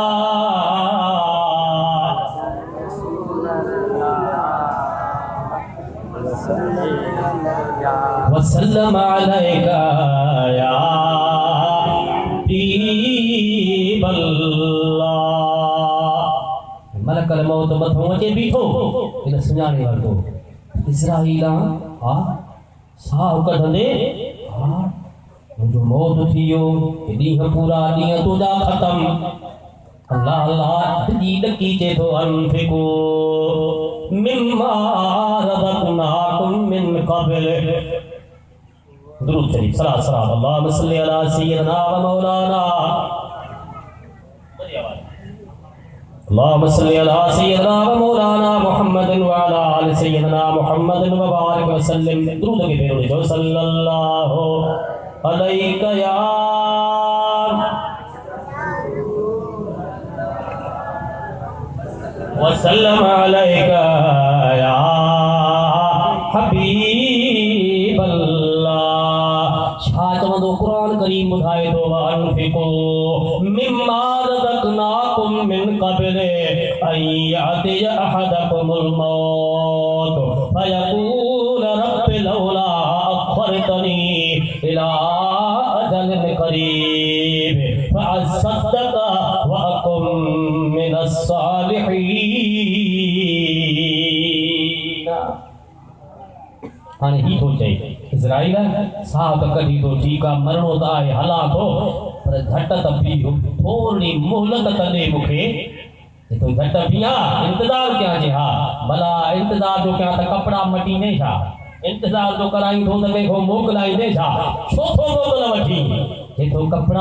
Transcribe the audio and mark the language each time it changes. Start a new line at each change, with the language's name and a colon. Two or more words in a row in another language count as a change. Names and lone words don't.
Arabic: وسلم عليك يا ملك الموت
Sindhi: मथों अचे बीठो इन सुञाणे वरितो इज़राइल हा साहु कढंदे हा मुंहिंजो मौत थी वियो ॾींहं पूरा ॾींहं तुंहिंजा ख़तम अल्लाह अल्लाह ॾकी ॾकी चए थो
Arabic: أنفقوا مما رزقناكم من قبل
Sindhi: दुरूद शरीफ सलात सलाम
Arabic: اللهم صل على سيدنا ومولانا اللهم صل على سيدنا ومولانا محمد وعلى آل سيدنا محمد وبارك وسلم
Sindhi: दुरूद के पेरो जो
Arabic: صلى الله عليك يا وسلم عليك يا حبيب الله
Sindhi: छा चवंदो क़ुरान करीम ॿुधाए थो
Arabic: أنفقوا مما رزقناكم من قبل أن يأتي أحدكم الموت فيقول رب لولا أخرتني إلى أجل قريب فأصدق وأكم من
Sindhi: सालिहीन हाणे ही थो चए इज़राइल साह त कढी थो ठीकु आहे मरणो त आहे हलां थो पर झटि त बीहो थोरी मोहलत त ॾे मूंखे तो झट बीहा इंतज़ार कयां जे हा भला इंतज़ार जो कयां त कपिड़ा मटीने छा इंतज़ार जो कराई थो त कंहिंखो मोकिलाईंदे छा छो थो मोकल वठी जेको कपिड़ा